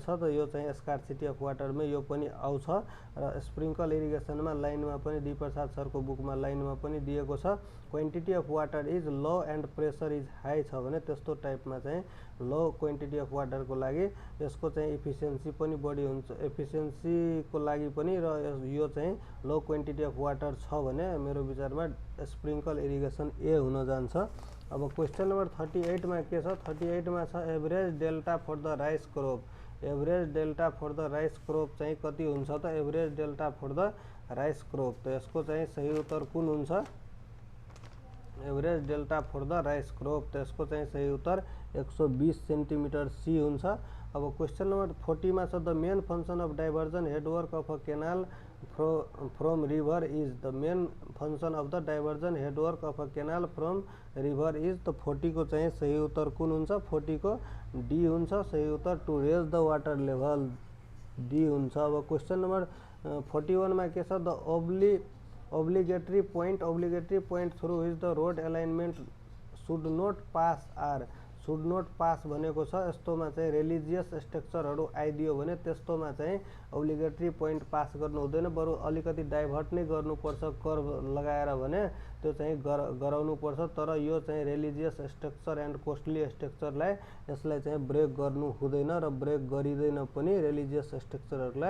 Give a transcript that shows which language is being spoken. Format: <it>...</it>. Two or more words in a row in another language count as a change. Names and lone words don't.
<ne>त यो चाहिँ</ne> <en>scarcity of waterमै</en> <ne>यो पनि आउँछ। र</ne> <en>sprinkle irrigationमा</en> <ne>लाइनमा पनि डी प्रसाद सरको बुकमा लाइनमा पनि दिएको छ,</ne> <en>quantity of water is low and pressure is high</en> <ne>छ भने त्यस्तो टाइपमा चाहिँ</ne> <en>low quantity of waterको</en> <ne>लागि यसको चाहिँ इफिसियन्सी पनि बढी हुन्छ, एफिसियन्सीको लागि पनि। र यो चाहिँ</ne> <en>low quantity of water</en> <ne>छ भने मेरो विचारमा</ne> <en>sprinkle irrigation</en> <ne>ए हुन जान्छ। अब</ne> <en>question number</en> <ne>38 में के छ, 38 में छ</ne> <en>average delta for the rice crop. average delta for the rice crop</en> <ne>चाहिँ कति हुन्छ त?</ne> <en>average delta for the rice crop,</en> <ne>त यसको चाहिँ सही उत्तर कुन हुन्छ?</ne> <en>average delta for the rice crop,</en> <ne>त यसको चाहिँ सही उत्तर 120 सेन्टिमिटर सी हुन्छ। अब</ne> <en>question number</en> <ne>40 में छ,</ne> <en>the main function of diversion headwork of a canal from river is. the main function of the diversion headwork of a canal from river is.</en> <ne>त 40 को चाहिँ सही उत्तर कुन हुन्छ? 40 को डी हुन्छ सही उत्तर,</ne> <en>to raise the water level,</en> <ne>डी हुन्छ। अब</ne> <en>question number</en> <ne>41 में के छ,</ne> <en>the obligatory point through which the road alignment should not pass or should not pass</en> <ne>भनेको छ यस्तोमा चाहिँ</ne> <en>religious structureहरू</en> <ne>आइदियो भने त्यस्तोमा चाहिँ</ne> <en>obligatory point</en> <ne>पास गर्नु हुँदैन, बरु अलिकति डाइभर्ट नै गर्नुपर्छ कर्भ लगाएर भने त्यो चाहिँ गराउनुपर्छ। तर यो चाहिँ</ne> <en>religious structure and costly structureलाई</en> <ne>यसलाई चाहिँ ब्रेक गर्नु हुँदैन र ब्रेक गरिँदैन पनि</ne> <en>religious structureहरूलाई।</en>